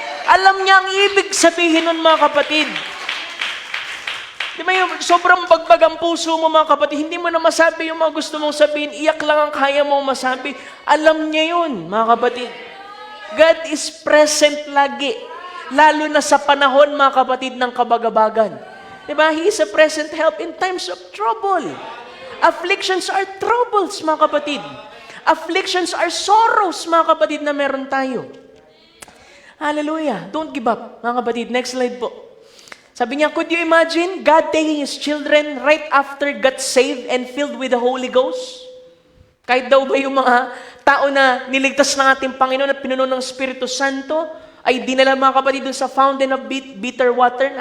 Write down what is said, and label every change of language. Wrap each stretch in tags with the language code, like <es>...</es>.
<tl>Alam niya ang ibig sabihin nun, mga kapatid. Di ba yung sobrang bagbag ang puso mo, mga kapatid, hindi mo na masabi yung mga gusto mong sabihin, iyak lang ang kaya mong masabi. Alam niya yun, mga kapatid.</tl> <en>God is present</en> <tl>lagi. Lalo na sa panahon, mga kapatid, ng kabagabagan. Diba?</tl> <en>He is a present help in times of trouble. Afflictions are troubles,</en> <tl>mga kapatid.</tl> <en>Afflictions are sorrows, mga kapatid,</en> <tl>na meron tayo.</tl> <en>Hallelujah. Don't give up,</en> <tl>mga kapatid.</tl> <en>Next slide po.</en> <tl>Sabi niya,</tl> <en>could you imagine God taking His children right after got saved and filled with the Holy Ghost?</en> <tl>Kahit daw ba yung mga tao na niligtas ng ating Panginoon at pinuno ng Espiritu Santo, ay dinala, mga kapatid, doon sa</tl> <en>fountain of bitter water.</en>